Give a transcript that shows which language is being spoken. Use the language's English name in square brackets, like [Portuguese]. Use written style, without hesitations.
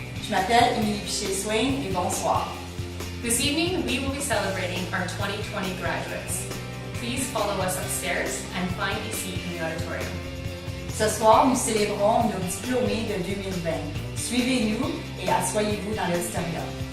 [French] m'appelle Émilie Piché-Swain et bonsoir. [English] This evening, we will be celebrating our 2020 graduates. Please follow us upstairs and find a seat in the auditorium. [French] Ce soir, nous célébrons nos diplômés de 2020. Suivez-nous et asseyez-vous dans l'auditorium.